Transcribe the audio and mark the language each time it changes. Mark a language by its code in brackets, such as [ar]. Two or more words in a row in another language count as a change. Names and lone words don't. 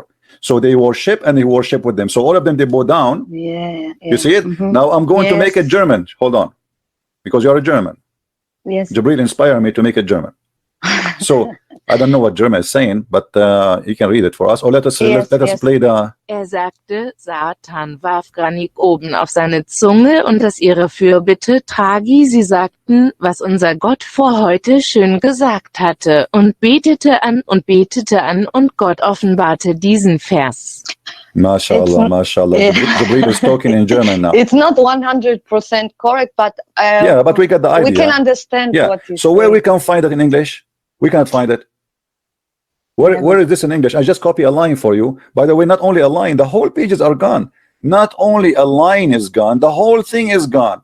[en] So they worship and he worship with them. So all of them, they bow down. Yeah. You see it? Now I'm going to make it German. Hold on. Because you're a German. Yes. Jibril inspired me to make it German. So I don't know what German is saying, but you can read it for us. Or let us play the. [de] Sagte, Satan warf Granit oben auf seine Zunge und das ihre Fürbitte tragi. Sie sagten, was unser Gott vor heute schön gesagt hatte, und betete an und Gott offenbarte diesen Vers. [ar] ما شاء الله، ما شاء الله. [en] Jibril is talking in German now. It's not 100% correct, but yeah, but we got the idea. We can understand what you So say. where we can find it in English? We can't find it. Where is this in English? I just copy a line for you. By the way, not only a line, the whole pages are gone. Not only a line is gone, the whole thing is gone.